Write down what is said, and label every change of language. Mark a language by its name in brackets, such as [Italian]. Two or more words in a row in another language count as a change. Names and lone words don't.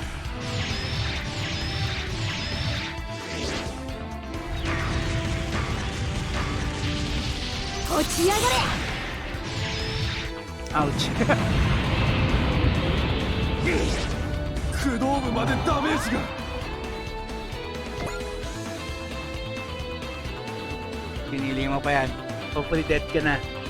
[Japanese] 落ちやがれ。 [English] Ouch. [Japanese] 駆動部までダメージが。 [Filipino] Pinili mo pa yan. [English] Hopefully dead [Filipino] ka na.